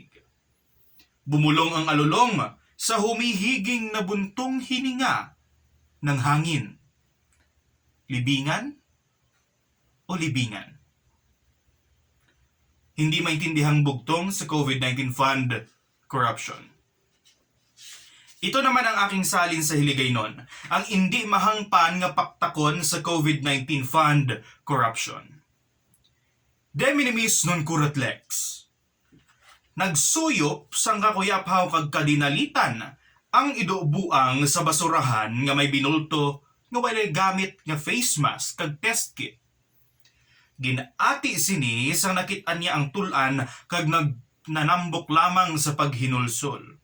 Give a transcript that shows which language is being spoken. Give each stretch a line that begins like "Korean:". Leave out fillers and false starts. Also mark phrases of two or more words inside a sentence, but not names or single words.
Filipino: Bumulong ang alulong sa humihiging na buntong hininga ng hangin. Libingan o libingan? Hindi maintindihang bugtong sa COVID-19
English: Fund corruption.
Filipino: Ito naman ang aking salin sa Hiligaynon,
Hiligaynon: ang hindi mahangpan nga paktakon sa COVID-19
English: Fund corruption.
Latin: De minimis non curat lex.
Hiligaynon: Nagsuyop sang kakuyaphaw kag kadinalitan ang idubuang sa basurahan nga may binulto nga walay gamit nga
English: face mask
Hiligaynon: kag
English: test kit.
Hiligaynon: Ginati sini sang nakit-an niya ang tulan kag nanambok lamang sa paghinulsol.